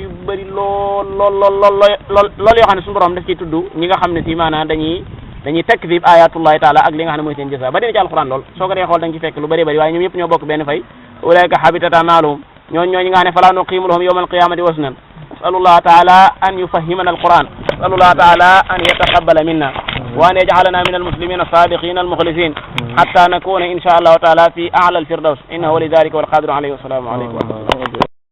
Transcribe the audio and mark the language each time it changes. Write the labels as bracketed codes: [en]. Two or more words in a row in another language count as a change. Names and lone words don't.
[wo] yu bëri lool yoo xam ne suñu borom daf ciy tudd ñi nga xam ne si maanaam dañuy takdib [ar] آيات الله تعالى [wo] ak li nga xam ne mooy seen jësa ba dina ci alquran lool soo ko dee xool da nga ci fekk lu bëri bëri waaye ñoom ñëpp ñoo bokk benn [ar] فأولئك حبطت أعمالهم [wo] ñooñu nga xam ne [ar] فلا نقيم لهم يوم القيامة وزنا نسأل الله تعالى أن يفهمنا القرآن نسأل الله تعالى أن يتقبل منا وأن يجعلنا من المسلمين الصادقين المخلصين حتى نكون إن شاء الله تعالى في أعلى الفردوس إنه لذلك والقادر عليه والسلام عليكم